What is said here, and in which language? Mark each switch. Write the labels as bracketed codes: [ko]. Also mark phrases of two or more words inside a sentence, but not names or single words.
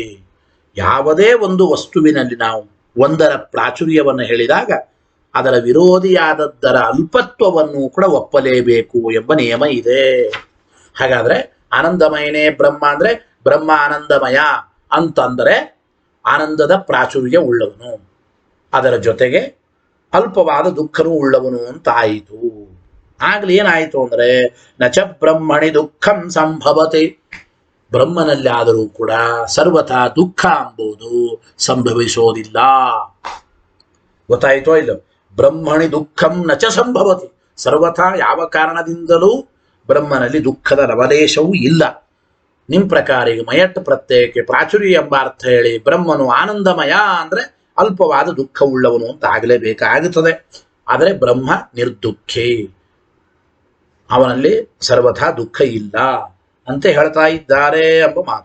[kn] ಯಾವುದೇ ಒಂದು ವಸ್ತುವಿನಲ್ಲಿ ನಾವು ಒಂದರ ಪ್ರಾಚುರ್ಯವನ್ನು ಹೇಳಿದಾಗ ಅದರ ವಿರೋಧಿಯಾದದ್ದರ ಅಲ್ಪತ್ವವನ್ನು ಕೂಡ ಒಪ್ಪಲೇಬೇಕು ಎಂಬ ನಿಯಮ ಇದೆ. ಹಾಗಾದ್ರೆ ಆನಂದಮಯನೇ ಬ್ರಹ್ಮ ಅಂದ್ರೆ ಬ್ರಹ್ಮ ಆನಂದಮಯ ಅಂತಂದರೆ ಆನಂದದ ಪ್ರಾಚುರ್ಯ ಉಳ್ಳವನು, ಅದರ ಜೊತೆಗೆ ಅಲ್ಪವಾದ ದುಃಖನೂ ಉಳ್ಳವನು ಅಂತ ಆಯಿತು. ಆಗ್ಲಿ ಏನಾಯಿತು ಅಂದ್ರೆ [sa] ನಚ ಬ್ರಹ್ಮಣಿ ದುಃಖಂ ಸಂಭವತೆ. [kn] ಬ್ರಹ್ಮನಲ್ಲಿ ಆದರೂ ಕೂಡ ಸರ್ವಥಾ ದುಃಖ ಎಂಬುದು ಸಂಭವಿಸೋದಿಲ್ಲ. ಗೊತ್ತಾಯಿತೋ ಇಲ್ಲ? [sa] ಬ್ರಹ್ಮಣಿ ದುಃಖಂ ನಚ ಸಂಭವತಿ. [kn] ಸರ್ವಥಾ ಯಾವ ಕಾರಣದಿಂದಲೂ ಬ್ರಹ್ಮನಲ್ಲಿ ದುಃಖದ ಲವಲೇಶವೂ ಇಲ್ಲ. ನಿಮ್ಮ ಪ್ರಕಾರ ಈಗ ಮಯಟ್ ಪ್ರತ್ಯಯಕ್ಕೆ ಪ್ರಾಚುರ್ಯ ಎಂಬ ಅರ್ಥ ಹೇಳಿ ಬ್ರಹ್ಮನು ಆನಂದಮಯ ಅಂದ್ರೆ ಅಲ್ಪವಾದ ದುಃಖ ಉಳ್ಳವನು ಅಂತ ಆಗಲೇಬೇಕಾಗುತ್ತದೆ. ಆದರೆ ಬ್ರಹ್ಮ ನಿರ್ದುಃಖಿ, ಅವನಲ್ಲಿ ಸರ್ವಥಾ ದುಃಖ ಇಲ್ಲ ಅಂತ ಹೇಳ್ತಾ ಇದ್ದಾರೆ ಎಂಬ ಮಾತು.